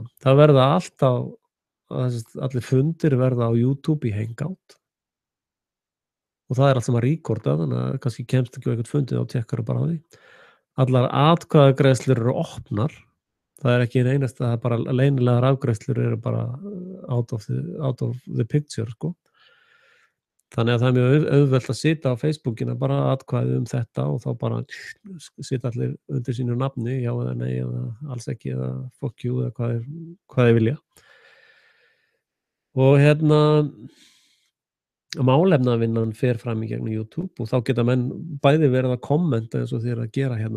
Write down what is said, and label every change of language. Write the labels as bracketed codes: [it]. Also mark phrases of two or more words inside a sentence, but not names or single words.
[is] Það verða alltaf, allir fundir verða á YouTube í Hangout. Og það allt saman recordað, þannig að kannski kemst ekki á eitthvað fundið og tekkar bara á því. Allar atkvæðagreiðslur eru opnar. Það ekki einast að það bara leynilegar afgreiðslur eru bara [en] out of the picture, [is] sko. Þannig að það mjög auðvelt að sita á Facebookina bara atkvæði þetta og þá bara sita allir undir sínu nafni, já eða nei eða alls ekki eða [en] fuck you [is] eða hvað þeir vilja. Og hérna, málefnavinnan fer fram í gegnum YouTube og þá geta menn bæði verið að kommenta eins og þeir að gera hérna.